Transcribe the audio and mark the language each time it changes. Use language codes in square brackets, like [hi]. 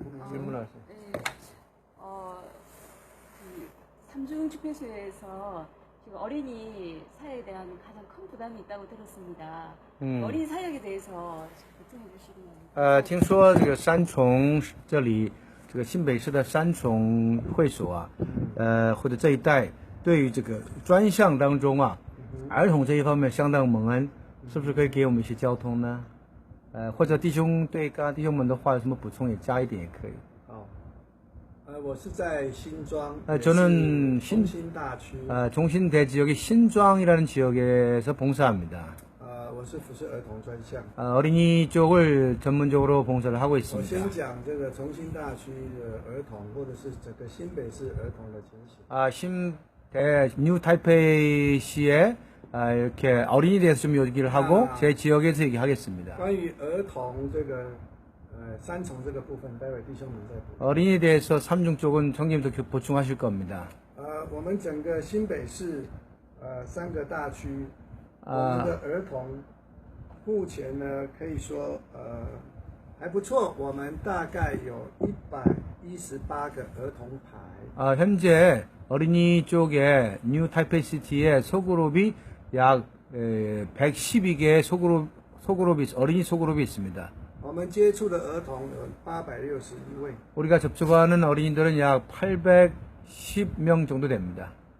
[ko] 질문하세요. 네. 삼중 집회소에서 지금 어린이 사역에 대한 가장 큰 부담이 있다고 들었습니다. 어린이 사역에 대해서 보충해 주시면. [zh] 听说这个三重这里这个新北市的三重会所或者这一带对于这个专项当中啊，儿童这一方面相当蒙恩，是不是可以给我们一些交通呢？或者弟兄对刚刚弟兄们的话有什么补充，也加一点也可以。好，我是在新庄， [ko] 저는 [zh] 中心大区， [ko] 종신대 지역의 신庄이라는 지역에서 봉사합니다. [zh] 我是服侍儿童专项。 [ko] 어린이 쪽을 전문적으로 봉사를 하고 [zh] 我 [ko] 있습니다. [zh] 先讲这个重新大区的儿童，或者是整个新北市儿童的情形。 [ko] 뉴 타이페이시에 이렇게 어린이 대해서 좀 얘기를 하고 제 지역에서 얘기하겠습니다. [zh] 关于儿童这个三重这个部分，待会弟兄们再补。 [ko] 어린이에 대해서 삼중 쪽은 형님도 보충하실 겁니다. [zh] 我们整个新北市三个大区，我们的儿童目前呢可以说还不错，我们大概有118个儿童牌。 [ko] 현재 어린이 쪽에 뉴 타이페이시티의 소그룹이 약 112개의 소그룹이 어린이 소그룹이 있습니다. [zh] 我们接触的儿童有861位。 [ko] 우리가 접촉하는 어린이들은 약 810명 정도 됩니다.